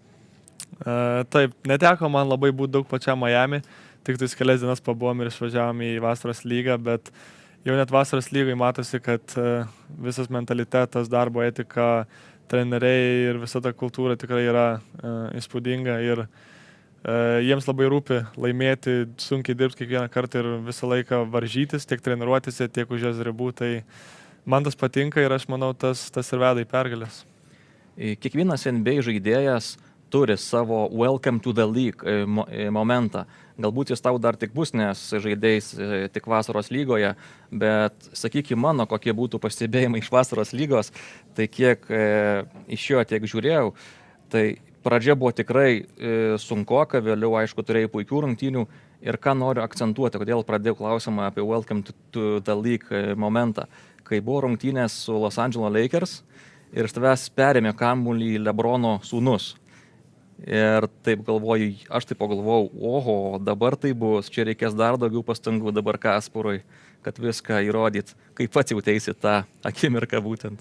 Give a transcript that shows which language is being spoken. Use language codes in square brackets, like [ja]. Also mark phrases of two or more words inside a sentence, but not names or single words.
[lt] Taip, neteko man labai būti daug pačiam Miami, tik tais kelias dienas pabuvom ir išvažiavom į vasaros lygą, bet jau net vasaros lygai matosi, kad visas mentalitetas, darbo etika, treneriai ir visa ta kultūra tikrai yra įspūdinga ir jiems labai rūpi laimėti, sunkiai dirbti kiekvieną kartą ir visą laiką varžytis, tiek treniruotise, tiek už jos ribų, tai man tas patinka ir aš manau, tas ir veda į pergalės. Kiekvienas NBA žaidėjas turi savo [en] welcome to the league [lt] momentą. Galbūt jis tau dar tik bus, nes žaidėjais tik vasaros lygoje, bet sakykime mano, kokie būtų pastebėjimai iš vasaros lygos, tai kiek iš jo tiek žiūrėjau, tai pradžia buvo tikrai sunkoka, vėliau aišku turėjai puikių rungtynių ir ką noriu akcentuoti, kodėl pradėjau klausimą apie [en] welcome to the league [lt] momentą, kai buvo rungtynės su Los Angeles Lakers ir iš tavęs perėmė kamuolį LeBrono sūnus. Ir taip aš taip pagalvojau, oho, dabar tai bus, čia reikės dar daugiau pastangų dabar Kasparui, kad viską įrodyt, kaip pats jauteisi tą akimirką būtent.